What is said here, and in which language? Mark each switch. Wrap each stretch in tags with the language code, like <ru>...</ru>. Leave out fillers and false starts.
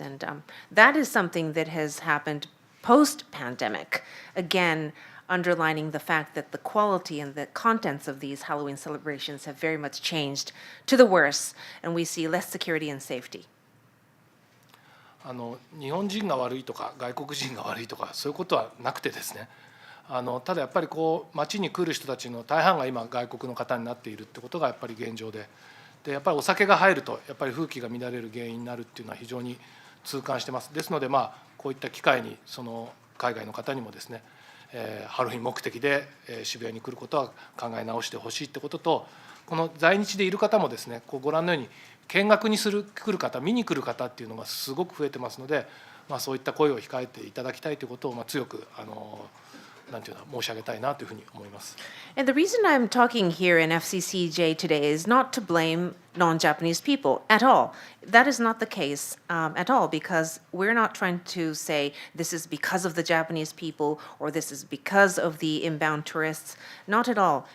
<en>And that is something that has happened post-pandemic, again, underlining the fact that the quality and the contents of these Halloween celebrations have very much changed to the worse, and we see less security and safety.</en> <ja>日本人が悪いとか外国人が悪いとかそういうことはなくてですね、ただやっぱり街に来る人たちの大半が今外国の方になっているってことがやっぱり現状で、やっぱりお酒が入るとやっぱり風紀が乱れる原因になるっていうのは非常に痛感してます。ですのでこういった機会に海外の方にもですね、ハロウィン目的で渋谷に来ることは考え直してほしいってことと、この在日でいる方もですね、ご覧のように見学に来る方、見に来る方っていうのがすごく増えてますので、そういった声を控えていただきたいということを強くなんていうの申し上げたいなというふうに思います。</ja> <en>And the reason I'm talking here in FCCJ today is not to blame non-Japanese people at all. That is not the case at all, because we're not trying to say this is because of the Japanese people or this is because of the inbound tourists. Not at all.</en>